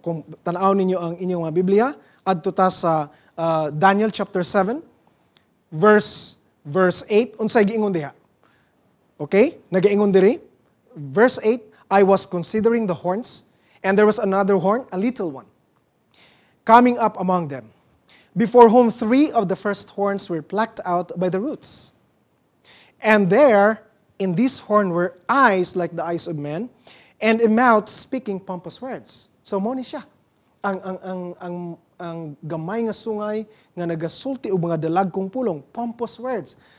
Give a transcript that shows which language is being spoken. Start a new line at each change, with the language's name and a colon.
Cebuano: Kung tanaw ninyo ang inyong Biblia, adto ta sa Daniel chapter 7, verse 8, unsay giingon diha? Okay? Nagaingon diri.
English: Verse 8, I was considering the horns, and there was another horn, a little one, coming up among them, before whom 3 of the first horns were plucked out by the roots. And there, in this horn were eyes like the eyes of men, and a mouth speaking pompous words.
Cebuano: So, mo ni siya. Ang gamay nga sungay nga nagasulti og mga dalagkong pulong, pompous words.